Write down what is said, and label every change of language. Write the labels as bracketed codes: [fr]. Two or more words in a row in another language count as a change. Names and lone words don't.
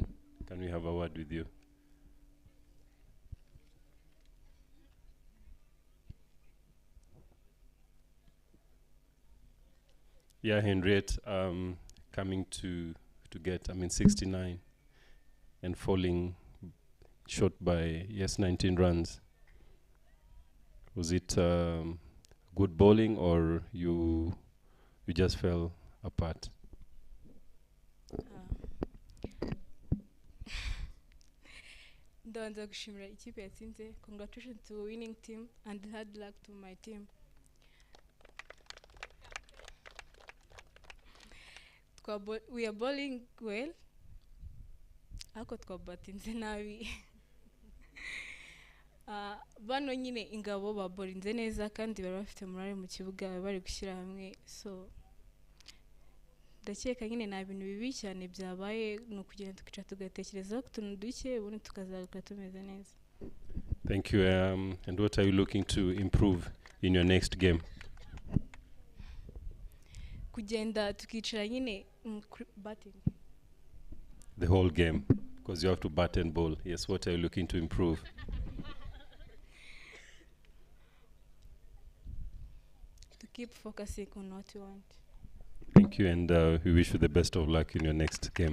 [en] Can we have a word with you? Yeah, Henriette, coming to get, 69 and falling short by, 19 runs. Was it good bowling or you just fell apart? [rw] Ndabanza gushimira ikipe yatsinze. [en] Congratulations to winning team and hard luck to my team. We are bowling well. [rw] Ariko twabatinze nabi. Bano nyine Ingabo babolinze neza kandi bari bafite morale mu kibuga bari gushyira hamwe. So ndakeka nyine nta bintu bibi cyane byabaye, no kugenda tukica tugatekerezaho ku tuntu duke ubundi tukazaruka tumeze neza. [en] Thank you. And what are you looking to improve in your next game? [rw] Kugenda tukicara nyine batting. [en] The whole game, because you have to bat and bowl. Yes, what are you looking to improve? To keep focusing on what you want. Thank you, and we wish you the best of luck in your next game.